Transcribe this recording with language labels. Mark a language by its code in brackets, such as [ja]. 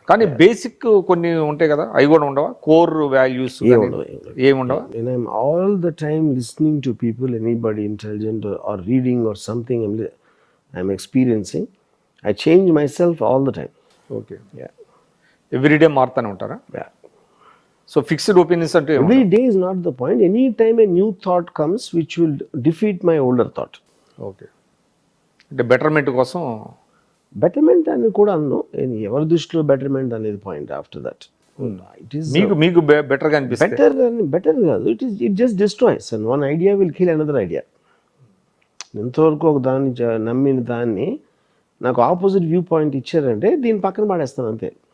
[te] కానీ బేసిక్ కొన్ని ఉంటాయి కదా, అవి కూడా ఉండవా? కోర్ వాల్యూస్ ఏమి ఉండవా? [en] And I'm all the time listening to people, anybody intelligent or reading or something I'm experiencing. I change myself all the time. [te] Okay, everyday మారుతానే ఉంటారా? [en] so fixed opinions [te] అంటే [en] Every day is not the point. Any time a new thought comes which will defeat my older thought. [te] Okay, అంటే betterment కోసం. Betterment అని కూడా అన్ను, ఎవరి దృష్టిలో betterment అనేది point. [en] after that it is [te] మీకు బెటర్గా అనిపిస్తుంది. బెటర్ కాదు, [en] It just destroys and one idea will kill another idea. [te] ఎంతవరకు ఒక దాన్ని నమ్మిన దాన్ని నాకు ఆపోజిట్ వ్యూ పాయింట్ ఇచ్చారంటే దీని పక్కన పడేస్తాను అంతే.